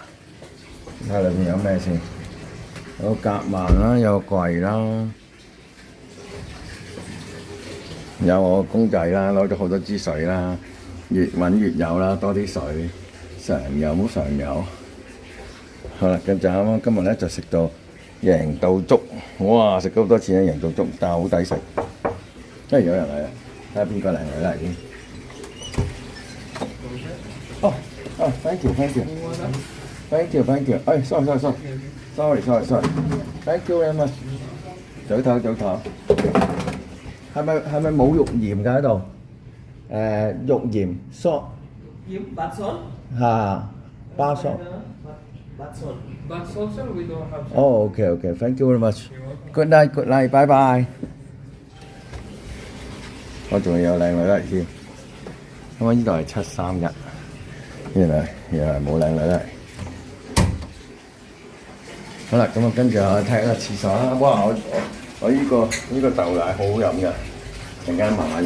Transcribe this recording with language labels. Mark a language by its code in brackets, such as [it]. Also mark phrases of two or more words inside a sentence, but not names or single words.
[yue] 睇下裏面有咩先，有個夾萬啦，有個櫃啦，有我公仔啦，攞咗好多支水啦，越揾越有啦，多啲水，常有冇常有。好啦，跟住啱啱今日咧就食到贏到粥，哇！食咗好多錢啊，贏到粥，但係好抵食。因為有人嚟啦，睇下邊個嚟先。 [en] thank you. 哎，sorry. Thank you very much. [yue] 早唞。係咪冇肉鹽㗎喺度？肉鹽 ，salt。 [en] You bath salt? 嚇，bath salt。 Bath salt, sir, we don't have. Oh, okay. Thank you very much. Good night. Bye bye. [yue] 我仲有靚女嚟添。咁呢度係731。原來冇靚女嚟。好啦，咁啊跟住我睇下廁所啦。哇！我呢個豆奶好好飲㗎，陣間慢慢飲。